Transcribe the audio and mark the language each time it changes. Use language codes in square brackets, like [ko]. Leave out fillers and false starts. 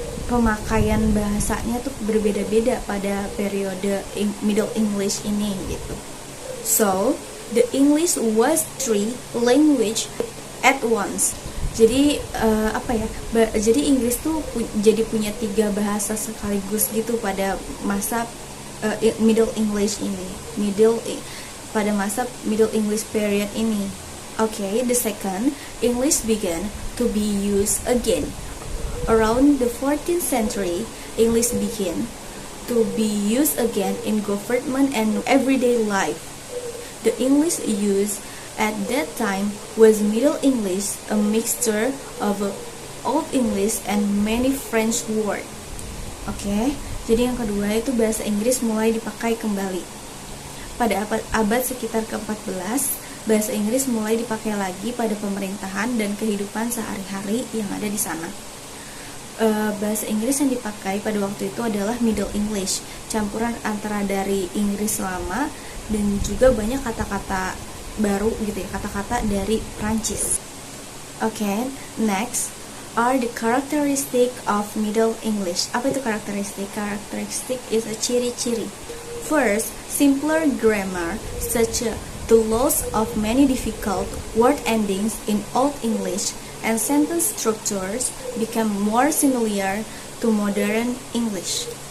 [id] Pemakaian bahasanya tuh berbeda-beda pada periode Middle English ini gitu. [en] So, the English was three language at once. [id] Jadi jadi Inggris tuh jadi punya 3 bahasa sekaligus gitu pada masa Middle English ini. Pada masa Middle English period ini. [en] Okay, the second, English began to be used again. Around the 14th century, English began to be used again in government and everyday life. The English used at that time was Middle English, a mixture of Old English and many French words. [id] Okay, jadi yang kedua itu bahasa Inggris mulai dipakai kembali. Pada abad sekitar ke-14, bahasa Inggris mulai dipakai lagi pada pemerintahan dan kehidupan sehari-hari yang ada di sana. Bahasa Inggris yang dipakai pada waktu itu adalah Middle English, campuran antara dari Inggris lama dan juga banyak kata-kata baru gitu ya, kata-kata dari Prancis. [en] Okay, next are the characteristic of Middle English. [id] Apa itu karakteristik? [en] Karakteristik is a ciri-ciri. First, simpler grammar such as the loss of many difficult word endings in Old English and sentence structures become more similar to modern English.